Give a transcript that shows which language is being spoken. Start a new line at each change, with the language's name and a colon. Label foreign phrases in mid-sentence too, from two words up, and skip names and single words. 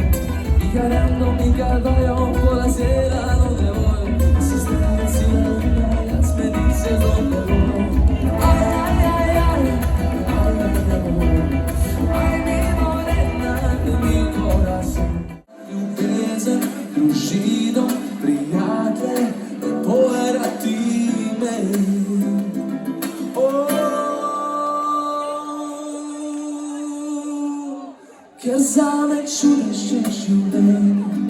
Spanish: Y cargando mi caballo por la sierra donde voy. Si estás en ciudad, me dices dónde voy. Ay, ay, ay, ay, ay, ay, mi morena de mi corazón.
Slovenian: Ljubeza, družino, prijatelj, povrati me. Ker zame čudež je življenje.